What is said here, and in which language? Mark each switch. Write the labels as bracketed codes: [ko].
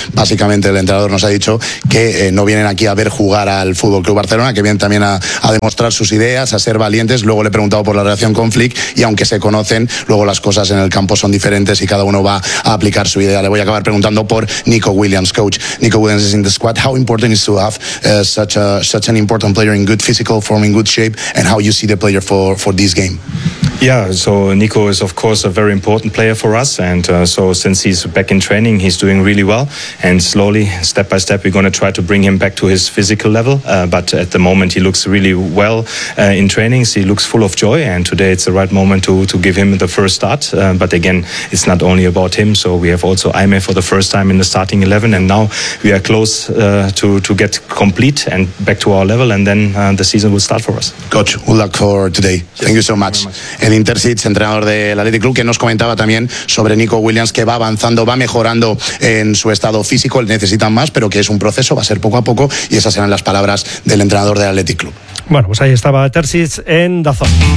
[es] Básicamente el entrenador nos ha dicho que no vienen aquí a ver jugar al Fútbol Club Barcelona, que vienen también a demostrar sus ideas, a ser valientes. Luego le he preguntado por la relación con Flick, y aunque se conocen, luego las cosas en el campo son diferentes y cada uno va a aplicar su idea. Le voy a acabar preguntando por Nico Williams, coach. [en] Nico Williams is in the squad. How important is to have such an important player in good physical form, in good shape, and how you see the player for this game? Yeah, so Nico is of course a very important player for us, and so since he's back in training, he's doing really well, and slowly, step by step, we're going to try to bring him back to his physical level, but at the moment he looks really well in trainings, he looks full of joy, and today it's the right moment to give him the first start, but again, it's not only about him, so we have also Aimé for the first time in the starting 11, and now we are close to get complete and back to our level, and then the season will start for us. Coach, good luck for today. Thank you so much. [es] El Intercic, entrenador del Athletic Club, que nos comentaba también sobre Nico Williams, que va avanzando, va mejorando en su estado físico, le necesitan más, pero que es un proceso, va a ser poco a poco, y esas eran las palabras del entrenador del Athletic Club. Bueno, pues ahí estaba Intercic en Dazón.